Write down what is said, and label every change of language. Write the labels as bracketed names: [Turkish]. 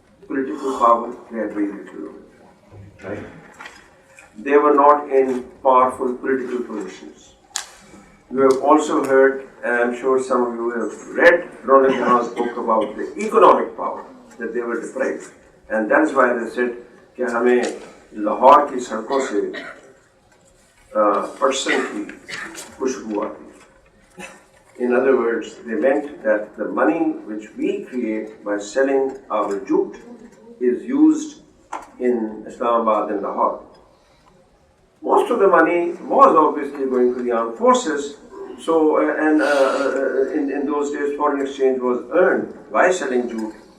[English] Political power, they had very little, right? They were not in powerful political positions. You have also heard, and I'm sure some of you have read Ronald Jahan's book about the economic power that they were deprived. And that is why they said [Hindi] कि हमें लाहौर की सड़कों से person की खुशबू आती है. [English] In other words, they meant that the money which we create by selling our jute is used in Islamabad and Lahore. Most of the money was obviously going to the armed forces. So, in those days, foreign exchange was earned by selling jute.